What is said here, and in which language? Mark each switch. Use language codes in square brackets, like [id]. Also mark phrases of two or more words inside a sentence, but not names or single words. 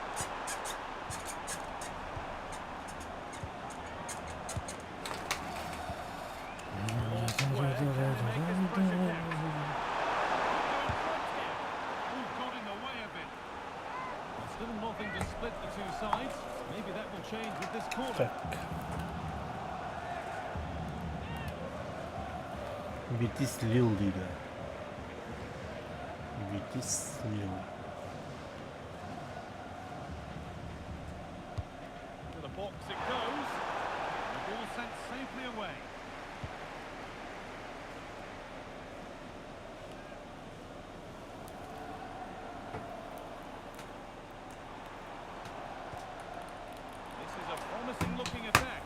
[en] Still nothing to split the two sides. Maybe that will change with this corner. [kk] Так. Бетис Лил дейді. Бетис Лил. [en] To the box it goes. The ball sent safely away. This is a promising looking attack.